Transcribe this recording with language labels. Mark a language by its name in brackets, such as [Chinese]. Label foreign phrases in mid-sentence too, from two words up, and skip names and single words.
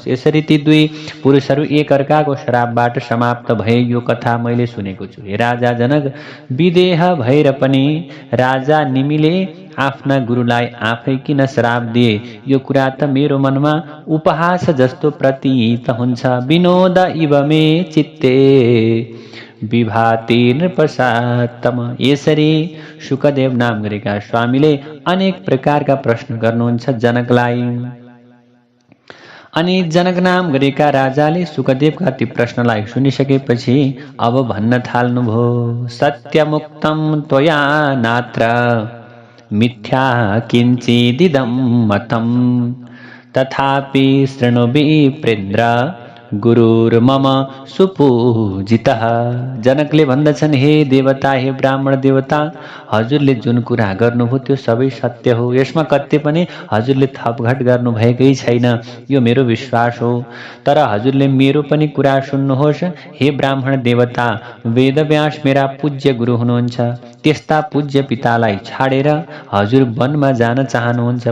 [Nepali] यसरी ती दुई पुरुषहरू एक अर्काको श्रापबाट समाप्त भए यो कथा मैले सुनेको छु। हे राजा जनक, विदेह भएर पनि राजा निमिले आफ्ना गुरुलाई आफै किन श्राप दिए? यो कुरा त मेरो मनमा उपहास जस्तो प्रतीत हुन्छ। [Sanskrit] विनोद इव मे चित्ते विभाति नृपसात्तम। [Nepali] यसरी शुकदेव नाम गरेका स्वामीले अनेक प्रकारका प्रश्न गर्नुहुन्छ जनकलाई। अनि जनक नाम गरेका राजाले शुकदेवका ती प्रश्नलाई सुनिसकेपछि अब भन्न थाल्नुभयो, [Sanskrit] सत्यमुक्तं त्वया नात्र मिथ्या किञ्चिदिदं मतं, तथापि शृणु विप्रेन्द्र गुरुर्मम सुपूजितः। [Nepali] जनकले भन्दछन्, हे देवता, हे ब्राह्मण देवता, हजुरले जुन कुरा गर्नुभयो त्यो सबै सत्य हो। यसमा कत्ति पनि हजुरले थपघट गर्नुभएकै छैन, यो मेरो विश्वास हो। तर हजुरले मेरो पनि कुरा सुन्नुहोस्। हे ब्राह्मण देवता, वेदव्यास मेरा पूज्य गुरु हुनुहुन्छ। त्यस्ता पूज्य पितालाई छाडेर हजुर वनमा जान चाहनुहुन्छ।